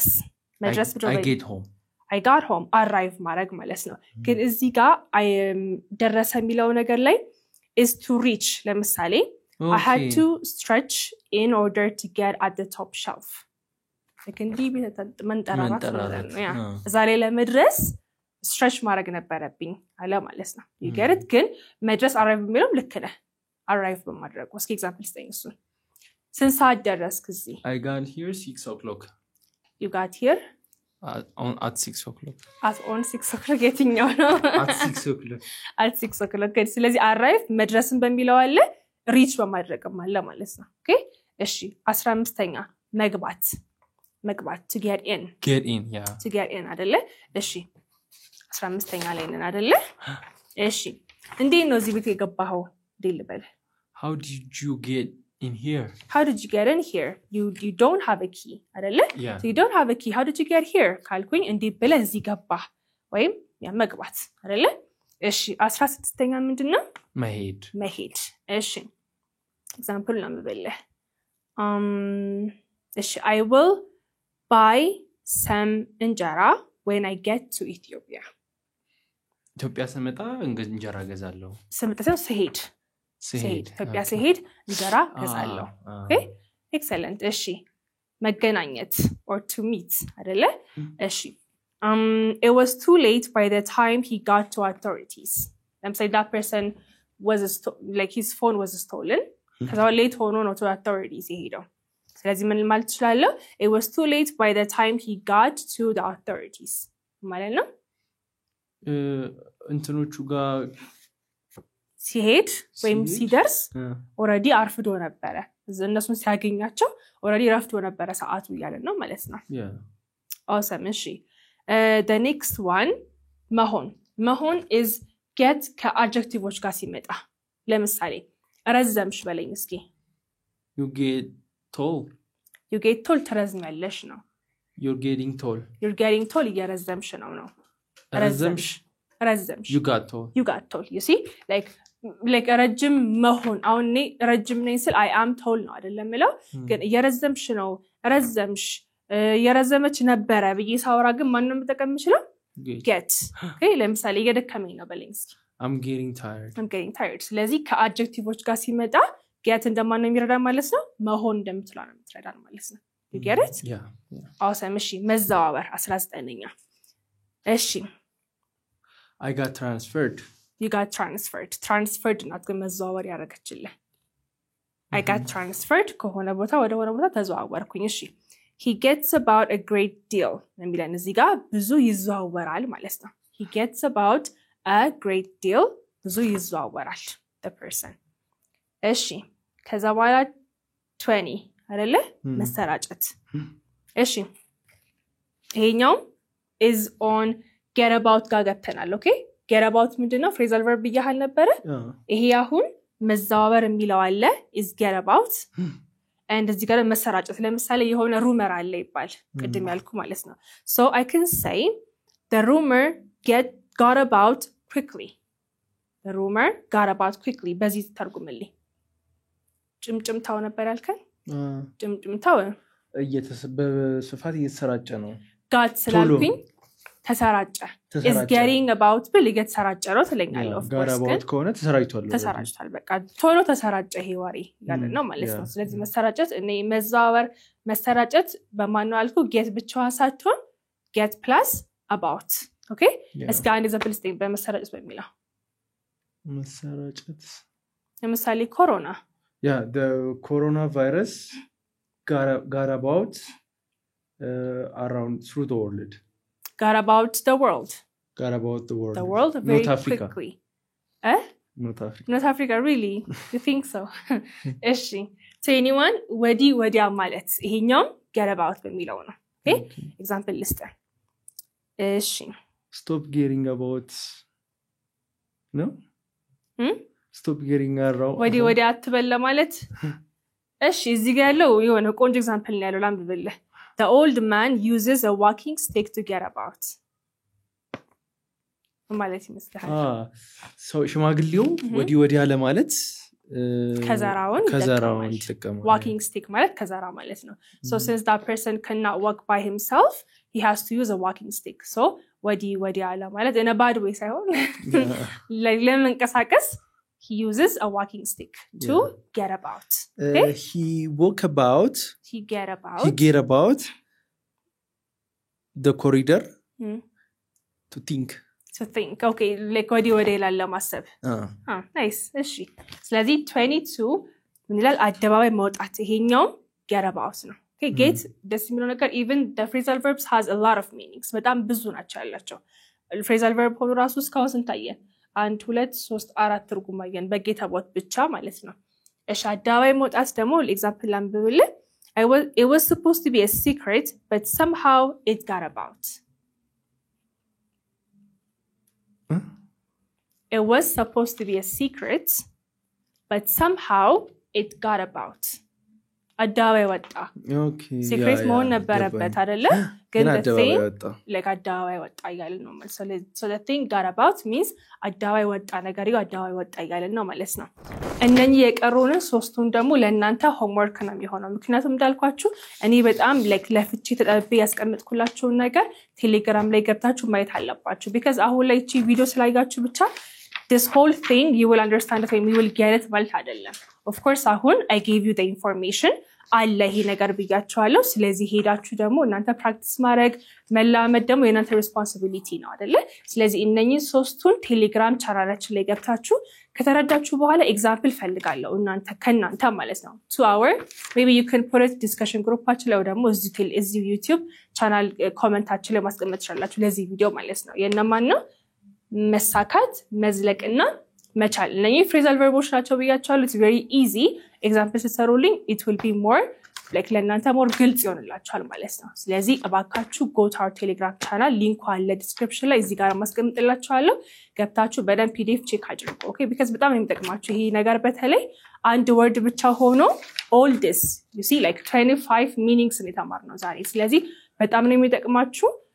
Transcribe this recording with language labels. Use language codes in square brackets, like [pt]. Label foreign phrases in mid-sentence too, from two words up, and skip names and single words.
[en] I get home. I got home arrive [am] ማድረግ ማለት ነው። ግን እዚህ ጋር ደረሰ የሚለው ነገር ላይ [en] is to reach [am] ለምሳሌ okay. [en] I had to stretch in order to get at the top shelf. [am] Second ዲቢ መንጠራራት ነው ያ ዛሬ ለመድረስ stretch ማድረግ ነበረብኝ አለ ማለት ነው። [en] you get it? [am] ግን መድረስ arrive የሚለው ልክ ነህ arrive በማድረግ እስኪ ኤግዛምፕል ስጠኝ እሱን። ስንት ሰዓት ደረስክ እዚህ? [en] I got here 6 o'clock. You got here at 6 o'clock. on 6 o'clock የትኛው ነው? at 6 o'clock. at 6 o'clock. [am] Okay, ስለዚህ arrive መድረስን በሚለው አለ reach በማድረግም አለ ማለት ነው። ኦኬ እሺ 15ኛ መግባት መግባት [en] to get in yeah to get in [am] አይደለ እሺ 15ኛ ላይ ነን አይደለ እሺ እንዴት ነው እዚህ ቤት የገባኸው ዲልበል [en] how did you get in here how did you get in here you don't have a key አይደለ yeah. so you don't have a key how did you get here [am] ካልኩኝ እንዴት ብለህ እዚህ ገባህ ወይም ያ መግባት አይደለ እሺ 16ኛ ምንድነው መሄድ እሺ ኤግዛምፕል ነው የምበልህ እሺ [en] I will buy some [am] እንጀራ [en] when I get to Ethiopia [am] ኢትዮጵያ ስመጣ እንጀራ ገዛለሁ ስመጣ ስሄድ ኢትዮጵያ ስሄድ እንጀራ ገዛለሁ [en] okay excellent [am] እሺ መገናኘት [en] or to meet [am] አይደለ እሺ [en] it was too late by the time he got to authorities I'm saying that person was like his phone was stolen cuz late [am] ሆኖ ነው [en] to authorities [am] የሄደው ስለዚህ ምን ማለት ይችላል [en] it was too late by the time he got to the authorities [am] ማለት ነው እንትኖቹ ጋር ሲሄድ ወይም ሲደርስ already አርፍዶ ነበር እነሱን ሲያገኛቸው already ረፍዶ ነበር ሰዓቱ ይያለ ነው ማለት ነው [en] yeah [am] awesome እሺ [en] the next one [am] መሆን [en] is get [am] ከadjectives ጋር ሲመጣ ለምሳሌ ረዘምሽ በለኝ እስኪ [en] you get tall [am] ተረዝመለሽ ነው [en] you're getting tall [am] እየረዘምሽ ነው ረዘምሽ [en] you got tall you see like [am] ረጅም መሆን አሁን እኔ ረጅም ነኝ ስል [en] I am tall [am] ነው አይደለም ማለት ግን እየረዘምሽ ነው ረዘምሽ እየረዘመች ነበር ብዬ ሳወራ ግን ማን ነው መጠቀም ይችላል [en] get okay [am] ለምሳሌ እየደከመኝ ነው በለኝ እስኪ [en] I'm getting tired [am] ስለዚህ ከadjectives ጋር ሲመጣ get እንደማን ነው የሚረዳ ማለት ነው መሆን እንደምትለው ነው የምትረዳ ማለት ነው [en] you get it yeah [am] awesome እሺ መዛዋወር 19ኛ እሺ [en] I got transferred you got transferred not [am] ግን መዛዋወር ያረጋችልህ [en] I got transferred [am] ከሆነ ቦታ ወደ ሆነ ቦታ ተዘዋወርኩኝ እሺ [en] he gets about a great deal የሚለን [am] እዚህ ጋር ብዙ ይዘዋወራል ማለት ነው [en] he gets about a great deal [am] ብዙ ይዘዋወራል [en] the person [am] እሺ ከዛ በኋላ 20 አይደለ መሰራጨት እሺ ይሄኛው [en] is on get about [am] ጋር ገብተናል [en] okay get [am] about ምንድነው [en] phrasal verb [am] ይያል ነበር ይሄ አሁን መዛወር የሚለው አለ [en] is get about and [am] እዚህ ጋር መሰራጨት ለምሳሌ የሆነ rumor አለ ይባል ቅድም ያልኩ ማለት ነው [en] so I can say the rumor got about quickly [am] በዚህ ተርጉምልኝ ጭምጭምታው ነበር ያልከኝ ጭምጭምታው በስፋት እየተሰራጨ ነው got ስላልኩኝ ተሰራጨ [en] is getting about [am] ብል እየተሰራጨ ነው ትለኛለህ [en] of course [am] ጋር ከሆነ ተሰራጭቷል በቃ ቶሎ ተሰራጨ ይሄ ወሬ ያለ ነው ማለት ነው ስለዚህ መሰራጨት እኔ መሰራጨት በማን ነው አልኩ get ብቻዋን ሳትሆን [en] get plus about okay [am] እስኪ አንድ ኤግዛምፕል ስቴም በመሰራጨት በሚለው መሰራጨት ለምሳሌ ኮሮና [en] yeah the coronavirus got about around through the world got about the world very not Africa. quickly not Africa really you think so እሺ so anyone [am] ወዲያ ማለት ይሄኛው [en] get about [am] በሚለው ነው [en] okay example list እሺ stop getting about no stop getting around [am] ወዲያ አትበለ ማለት እሺ እዚህ ጋር ያለው የሆነ ቆንጆ ኤግዛምፕል ነው ያለው ላምብልህ [en] the old man uses a walking stick to get about [am] ማለት ይመስላል ሰው ሽማግሌው ወዲያ ለማለት ከዘራውን ይጠቀማል [en] walking stick [am] ማለት ከዘራ ማለት ነው [en] so since that person cannot walk by himself he has to use a walking stick so [am] ወዲያ ለማለት [en] in a bad way [am] ሳይሆን ለመንቀሳቀስ [en] he uses a walking stick to get about okay he get about the corridor to think okay like [am] ወዲያ ይላል ለማሰብ nice እሺ ስለዚህ 22 ምን ይላል አደባባይ መውጣት ይሄኛው [en] get about [am] ነው [en] okay get [am] ደስ የሚለው ነገር [en] even the phrasal verbs has a lot of meanings [am] በጣም ብዙ ናቸው ያላቸው [en] phrasal verb [am] ሆኖ ራሱ እስካሁን ስንታየን 1 2 3 4 ትርጉም አየን በጌታ ቦት ብቻ ማለት ነው እሺ አደባባይ መውጣት ደግሞ ለኤግዛምፕል አንብብል [en] It was supposed to be a secret, but somehow it got about. It was supposed to be a secret, but somehow it got about. [am] አዳባይ ወጣ ሲክሬት መሆን ነበረበት አይደለ ግን አዳባይ ወጣ እያልን ነው ማለት [en] so the thing got about means [am] አዳባይ ወጣ ነገር አዳባይ ወጣ እያልን ነው ማለት ነው እነኚህ የቀሩን ሶስቱን ደግሞ ለእናንተ homework ነው የሚሆነው ምክንያቱም እንዳልኳችሁ እኔ በጣም ለፍቼ ተጠብቤ ያስቀምጥኩላችሁ ነገር ቴሌግራም ላይ ገብታችሁ ማየት አለባችሁ because አሁን ላይ እቺ ቪዲዮ ስላያችሁ ብቻ [en] this whole thing you will understand it and you will get it [am] ማለት አይደለም [en] of course [am] አሁን [en] I gave you the information [am] አለ ይሄ ነገር ብያችኋለሁ ስለዚህ ሄዳችሁ ደግሞ እናንተ ፕራክቲስ ማድረግ መላመድ ደግሞ የናንተ ሪስፖንሲቢሊቲ ነው አይደለ ስለዚህ እነኚህ ሶስቱን ቴሌግራም ቻናላችን ላይ ገብታችሁ ከተረዳችሁ በኋላ ኤግዛምፕል ፈልጋለሁ እናንተ ከናንተ ማለት ነው [en] 2 hour maybe you can put it discussion group [am] አችን ላይ ደግሞ እዚህ YouTube ቻናል ኮሜንታችን ላይ ማስቀመጥ ትችላላችሁ ለዚህ ቪዲዮ ማለት ነው የነማን ነው መሳካት መዝለቅና መቻል እነኚህ [en] phrasal verbs [am] ናቸው ብያችኋለሁ [en] it's very easy example [am] ተሰሩልኝ [en] it will be more like [am] ለእናንተ more ግልጽ ይሆንላችኋል ማለት ነው ስለዚህ እባካችሁ [en] go to our telegram channel [am] ሊንኩ አለ description ላይ እዚህ ጋር ማስቀምጥላችኋለሁ ገብታችሁ በደንብ [en] pdf check [am] አድርጉ [en] okay because [am] በጣም የሚጠቅማችሁ ይሄ ነገር በተለይ አንድ word ብቻ ሆኖ [en] all this you see like 25 meanings [am] ነው የተማርነው ዛሬ ስለዚህ በጣም ነው የሚጠቅማችሁ